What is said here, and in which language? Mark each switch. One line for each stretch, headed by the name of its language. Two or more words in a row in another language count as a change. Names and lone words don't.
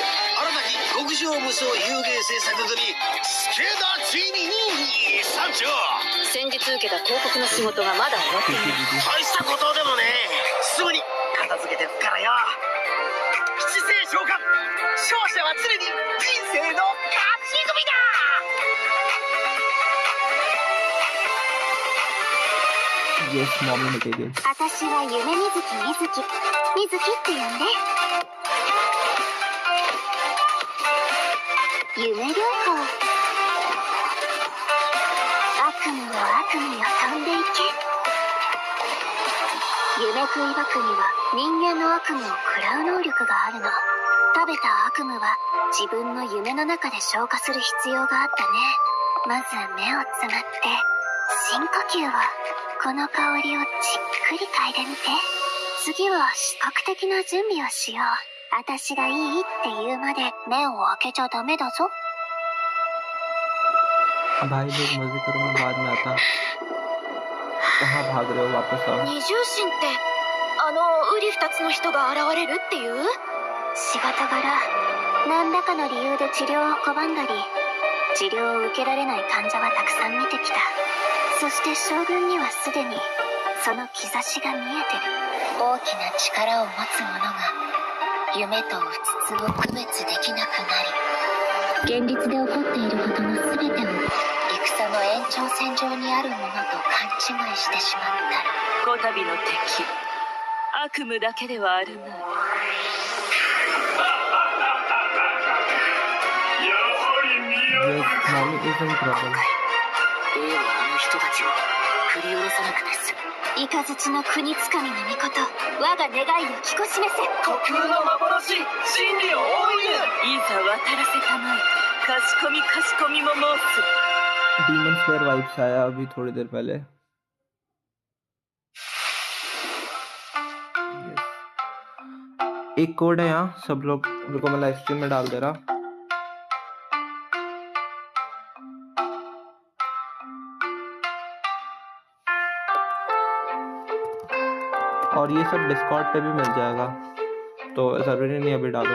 Japanese: 新たに極上無双遊芸制作組助田ついに参上。先日受けた広告の仕事がまだ終わっていない。大したことでもね、すぐに片付けてくからよ。七星召喚、勝者は常に人生の勝ち組だ。
English: Yes, mommy material.
Japanese: 私は夢みずきって呼んで。夢旅行。悪夢の悪夢よ飛んでいけ。夢食い悪夢は人間の悪夢を食らう能力があるの。食べた悪夢は自分の夢の中で消化する必要があったね。まず目をつむって深呼吸を。この香りをじっくり嗅いでみて。次は視覚的な準備をしよう。私がいいって言うまで目を開けちゃダメだぞ。
Hindi: भाई लोग मजे करो, मैं बाद में आता। कहाँ भाग रहे हो, वापस आओ।
Japanese: 二重心ってウリ二つの人が現れるっていう？仕事柄何らかの理由で治療を拒んだり治療を受けられない患者はたくさん見てきた。そして将軍にはすでにその兆しが見えてる。大きな力を持つ者が夢とうつつを区別できなくなり、現実で起こっていることの全てを戦の延長線上にあるものと勘違いしてしまったら、こたびの敵悪夢だけではあるまい。
English: Yes, mommy is in trouble.
Japanese: A はあの人たちを振り下ろさなくて済む。雷の国つかみの御事、我が願いを聞こしめせ。虚空の幻、真理を追いぬ。いざ渡らせたまえ。かしこみかしこみも申す。
Hindi: Demon Slayer vibes आया अभी थोड़ी देर पहले। एक कोड है यहाँ, सब लोग रुको मैं
English: live stream
Hindi: में डाल दे रहा। और ये सब डिस्कॉर्ड पे भी मिल जाएगा, तो ज़रूरी नहीं अभी डालो।